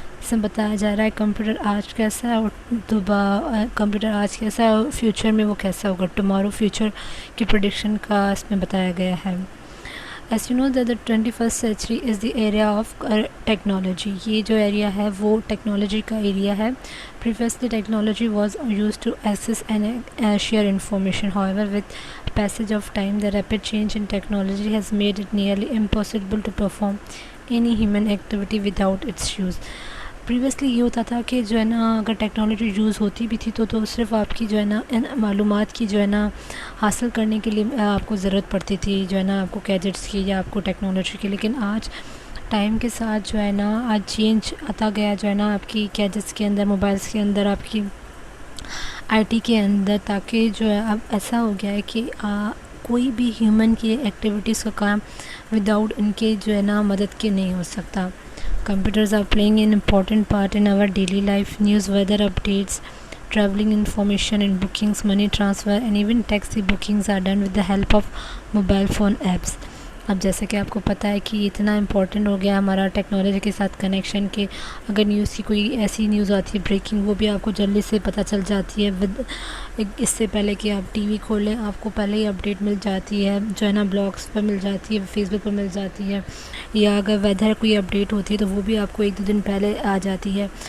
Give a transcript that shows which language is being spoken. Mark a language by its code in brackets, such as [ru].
[ur] اس میں بتایا جا رہا ہے کمپیوٹر آج کیسا ہے اور کمپیوٹر آج کیسا ہے اور فیوچر میں وہ کیسا ہوگا. ٹمارو فیوچر کی پریڈکشن کا اس میں بتایا گیا ہے. [en] As you know that the 21st century is the area of technology. [ur] یہ جو ایریا ہے وہ ٹیکنالوجی کا ایریا ہے. [en] Previously technology was used to access and share information. However, with passage of time, the rapid change in technology has made it nearly impossible to perform any human activity without its use. [ur] Previously یہ ہوتا تھا کہ جو ہے نا اگر technology use ہوتی بھی تھی تو صرف آپ کی جو ہے نا معلومات کی جو ہے نا حاصل کرنے کے لیے آپ کو ضرورت پڑتی تھی جو ہے نا آپ کو گیجٹس کی یا آپ کو ٹیکنالوجی کی. لیکن آج ٹائم کے ساتھ جو ہے نا آج چینج آتا گیا جو ہے نا آپ کی گیجٹس کے اندر, موبائلس کے اندر, آپ کی آئی ٹی کے اندر, تاکہ جو ہے اب ایسا ہو گیا ہے کہ کوئی بھی ہیومن کی ایکٹیویٹیز کا کام وداؤٹ ان کے جو ہے نا مدد کے نہیں ہو سکتا. [en] Computers are playing an important part in our daily life. News, weather updates, traveling information and bookings, money transfer and even taxi bookings are done with the help of mobile phone apps. [ur] اب جیسے کہ آپ کو پتہ ہے کہ اتنا important ہو گیا ہمارا ٹیکنالوجی کے ساتھ کنیکشن کہ اگر نیوز کی کوئی ایسی نیوز آتی ہے بریکنگ, وہ بھی آپ کو جلدی سے پتہ چل جاتی ہے اس سے پہلے کہ آپ ٹی وی کھولیں آپ کو پہلے ہی اپڈیٹ مل جاتی ہے جو ہے نا, بلاگس پر مل جاتی ہے, فیس بک پر مل جاتی ہے, یا اگر ویدر کوئی اپڈیٹ ہوتی ہے تو وہ بھی آپ کو 1-2 دن پہلے آ جاتی ہے.